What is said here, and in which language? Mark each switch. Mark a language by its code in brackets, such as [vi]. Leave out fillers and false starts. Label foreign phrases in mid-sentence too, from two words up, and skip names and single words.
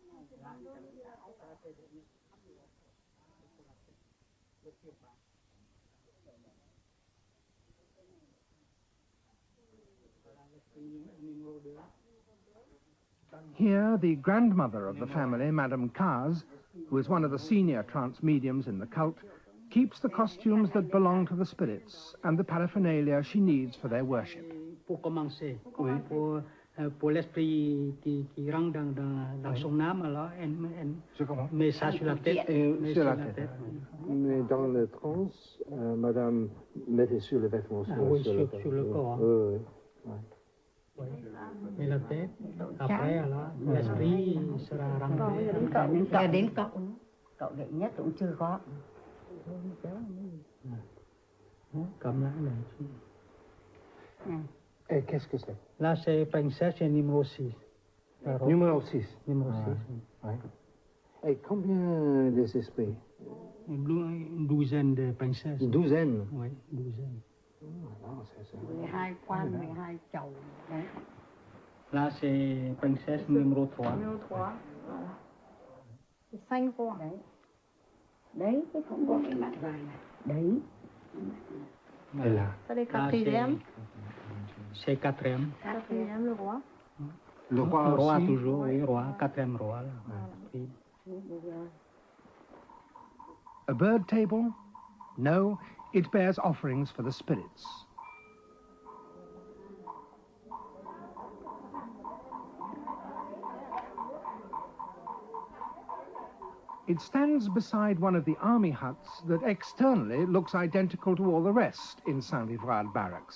[en] Here, the grandmother of the family, Madame Caz, who is one of the senior trance mediums in the cult, keeps the costumes that belong to the spirits and the paraphernalia she needs for their worship. [fr] Pour commencer, pour l'esprit qui rentre dans son âme, alors, met ça sur la tête. Sur la tête. Mais dans le trance, Madame mettait sur les vêtements sur le corps. Oui. Et la tête, après, alors, l'esprit sera rentré. [vi] Đến cậu đệ nhất cũng chưa có. [fr] Comme là. Et qu'est-ce que c'est? Là, c'est princesse numéro 6. Numéro 6. Numéro 6. Ouais. Et combien des esprits? Une douzaine de princesses. Une douzaine? Oui, une douzaine. Non, c'est... [vi] 12 quan, 12 chầu. Đấy. [fr] Là, c'est princesse numéro 3. Numéro 3. [vi] Xanh con. Đấy. Đấy, cái không có cái mặt vàng này. Đấy. [fr] Et là? Ça c'est quatrième. C'est quatrième. Quatrième, le roi. Le roi, roi aussi? toujours, oui, roi, quatrième roi. Là. Oui. [en] A bird table? No, it bears offerings for the spirits. It stands beside one of the army huts that externally looks identical to all the rest in Saint-Livrade barracks.